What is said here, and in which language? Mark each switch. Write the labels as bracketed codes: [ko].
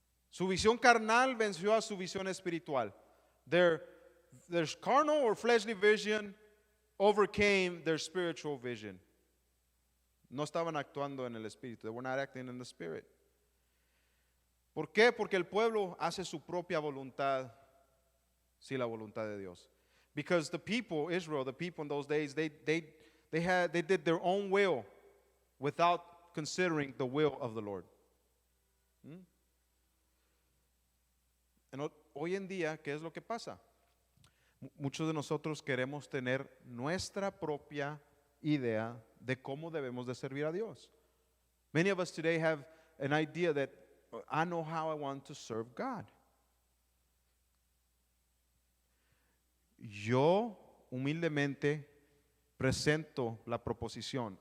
[es] Su visión carnal venció a su visión espiritual. [en] Their carnal or fleshly vision overcame their spiritual vision. [es] No estaban actuando en el espíritu. [en] They were not acting in the spirit. [es] ¿Por qué? Porque el pueblo hace su propia voluntad sin la voluntad de Dios. [en] Because the people, Israel, the people in those days, they did their own will without considering the will of the Lord. [es] Hoy en día, ¿qué es lo que pasa? Muchos de nosotros queremos tener nuestra propia idea de cómo debemos de servir a Dios. [en] Many of us today have an idea that I know how I want to serve God. [es] Yo humildemente presento la proposición.